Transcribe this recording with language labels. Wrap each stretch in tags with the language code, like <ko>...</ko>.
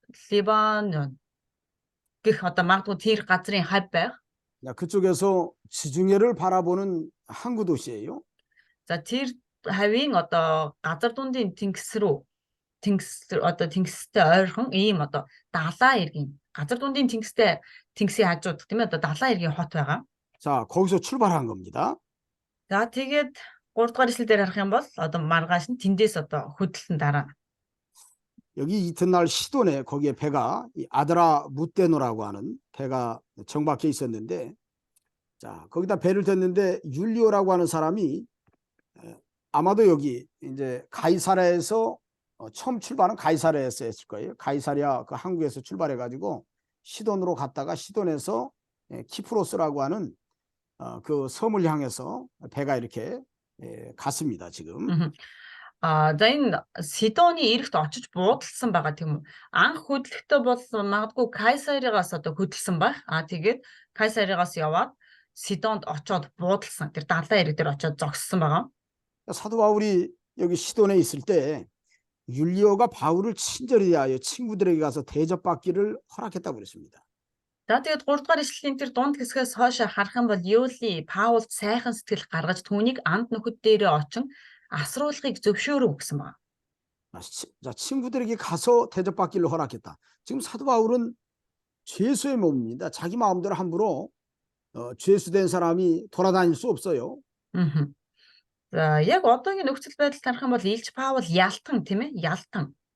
<mn>Ливан гэх одоо магадгүй тэр газрын хав байх.</mn> <ko>자, 그쪽에서 지중해를 바라보는 항구 도시예요.</ko> <mn>За тэр хавийн одоо газар дундын тэнгис рүү одоо тэнгистэй ойрхон ийм одоо далаа иргэн газар дундын тэнгисийн хажууд тийм ээ одоо далаа иргэн хот байгаа.</mn> <ko>자, 거기서 출발한 겁니다.</ko> <mn>За тэгээд 3 дугаар эшлэл дээр харах юм бол одоо маргааш нь тэндээс одоо хөдөлсөн дараа.</mn> <ko>여기 이튿날 시돈에 거기에 배가 이 아드라 무테노라고 하는 배가 정박해 있었는데, 자, 거기다 배를 댔는데 율리오라고 하는 사람이 아마도 여기 이제 가이사랴에서 처음 출발은 가이사랴에서 했을 거예요. 가이사랴 그 한국에서 출발해 가지고 시돈으로 갔다가 시돈에서 키프로스라고 하는 그 섬을 향해서 배가 이렇게 갔습니다, 지금. Мгм.</ko> <mn>За энэ Сидоны эрэгт очиж буудалсан байгаа тийм үү? Анх хөдлөхдөө бол магадгүй Кайсаригаас одоо хөдөлсөн байх. Тэгээд Кайсаригаас яваад Сидонд очоод буудалсан. Тэр далайн эрэг дээр очоод зогссон байгаа.</mn> <ko>사도 바울이 여기 시돈에 있을 때 율리오가 바울을 친절히 대하여 친구들에게 가서 대접받기를 허락했다고 그랬습니다.</ko> <mn>За тэгээд 3 дугаар ишлэлийн тэр дунд хэсгээс хойш харах юм бол Юли Паулд сайхан сэтгэл гаргаж түүнийг анд нөхөд дээрээ очин асруулахыг зөвшөөрөв гэсэн байна.</mn> <ko>자, 친구들에게 가서 대접받기를 허락했다. 지금 사도 바울은 죄수의 몸입니다. 자기 마음대로 함부로 죄수된 사람이 돌아다닐 수 없어요. Мгм.</ko> <mn>За яг одоогийн нөхцөл байдал харах юм бол Илж Паул ялтан тийм ээ ялтан.</mn>